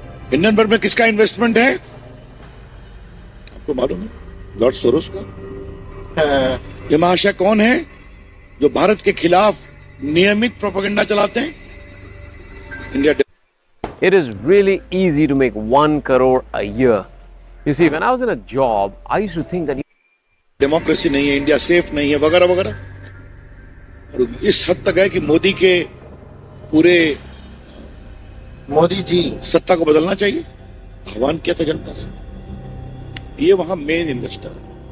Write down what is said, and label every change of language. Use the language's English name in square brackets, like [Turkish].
[Hindi] Hindenburg में किसका investment है आपको मालूम है? लॉर्ड सोरोस का। ये महाशय कौन है जो भारत के खिलाफ नियमित प्रोपेगेंडा चलाते हैं? India. [English] It is really easy to make 1 crore a year. You see, when I was in a job, I used to think that [Hindi] democracy नहीं है, इंडिया सेफ नहीं है, वगैरह वगैरह। और इस हद तक है कि मोदी के पूरे मोदी जी। सत्ता को बदलना चाहिए, आह्वान किया था जनता से। ये वहां मेन इन्वेस्टर है।